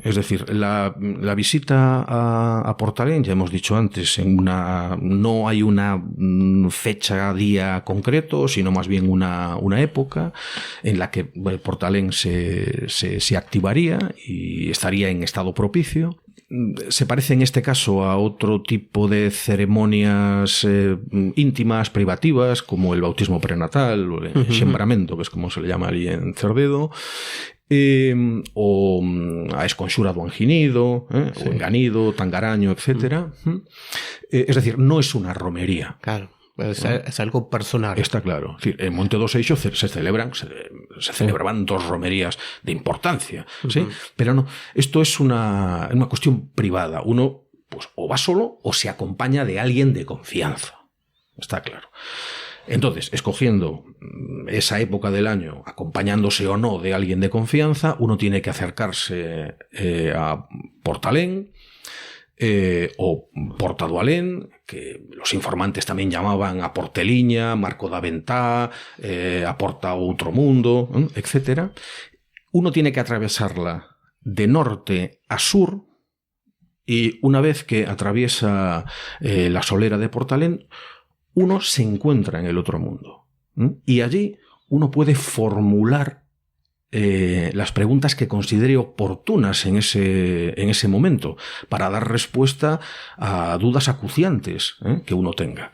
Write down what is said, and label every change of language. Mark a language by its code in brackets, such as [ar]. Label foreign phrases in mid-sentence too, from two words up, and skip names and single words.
[es] Es decir, la visita a Portalén, ya hemos dicho antes, no hay una fecha, día concreto, sino más bien una época en la que Portalén se activaría y estaría en estado propicio. Se parece en este caso a otro tipo de ceremonias íntimas, privativas, como el bautismo prenatal o el xembramento, que es como se le llama allí en Cerdedo, o [gl] a esconxura do anginido, o enganido, [es] tangaraño, etc. Es decir, no es una romería. Claro. Es algo personal. Está claro. Es decir, en Monte do Seixo se celebraban 2 romerías de importancia, ¿sí? Pero no, esto es una cuestión privada. Uno, pues, o va solo o se acompaña de alguien de confianza. Está claro. Entonces, escogiendo esa época del año, acompañándose o no de alguien de confianza, uno tiene que acercarse a Portalén, o Porta do Alén, que los informantes también llamaban a Porteliña, Marco da Ventá, a Porta Outro Mundo, etc. Uno tiene que atravesarla de norte a sur, y una vez que atraviesa la solera de Portalén, uno se encuentra en el otro mundo. Y allí uno puede formular las preguntas que considere oportunas en ese momento, para dar respuesta a dudas acuciantes que uno tenga.